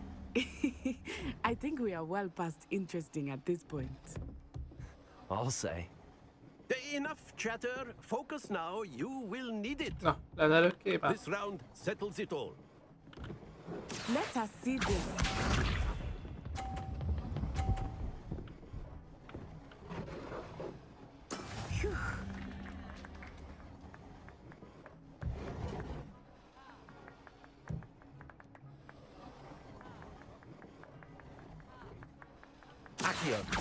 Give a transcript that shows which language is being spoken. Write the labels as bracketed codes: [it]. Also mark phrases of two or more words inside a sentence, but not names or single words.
[en] I think we are well past interesting at this point. I'll say. Enough chatter. Focus now. You will need it. [hu] Na, lenelőkké már. [en] This round settles it all. Let us see this. Phew. Accio.